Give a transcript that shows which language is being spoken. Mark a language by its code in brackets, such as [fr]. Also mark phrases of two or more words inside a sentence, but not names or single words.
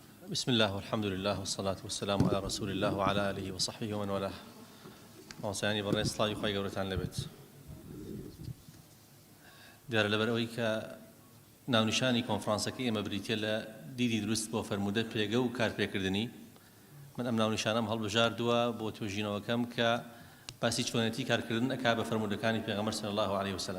[ar] بسم الله والحمد لله والصلاة والسلام على رسول الله وعلى آله وصحبه ومن والاه. [ckb] موسیانی بەڕێز سڵاوی خۆی گەورەتان لەبێت. دیارە لەبەرەوەی کە ناونیشانی کۆنفرانسەکەی ئێمە بریتە لە دیدی دروست بۆ فەرموودە پێگە و کارپێکردنی، من ئەم ناونیشانەم هەڵبژاردووە بۆ توێژینەوەکەم کە باسی چۆنێتی کارکردن ئەکا بە فەرموودەکانی پێغەمبەر [ar] صلی الله عليه وسلم.